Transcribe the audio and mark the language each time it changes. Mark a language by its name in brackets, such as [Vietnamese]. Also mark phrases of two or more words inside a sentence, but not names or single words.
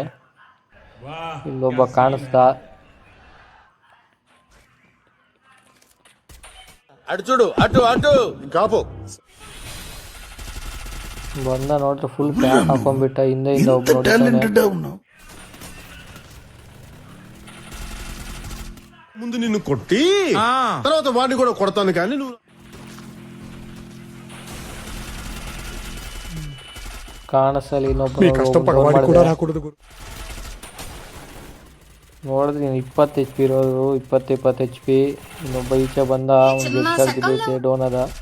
[Kannada] ಇಲ್ಲೊಬ್ಬ ಕಾಣಿಸ್ತಾ, ಬಂದ ನೋಡ್ರಿ [English] full pack [Kannada] ಹಾಕೊಂಡ್ಬಿಟ್ಟ. ಹಿಂದೆ ಒಬ್ಬ ನೋಡಿದ್ದಾನೆ. [Telugu] ముందు నిన్ను కొట్టి తర్వాత వాడిని కూడా కొడతాను కానీ నువ్వు [Kannada] ಕಾಣಿಸಲಿ. ಇನ್ನೊಬ್ಬ ನೋಡಿದ್ರೆ 20 HP ಇರೋರು, 20 HP. ಇನ್ನೊಬ್ಬ ಈಚೆ ಬಂದ, ಅವ್ನಿಗೆ ಡೌನ್ ಅದ.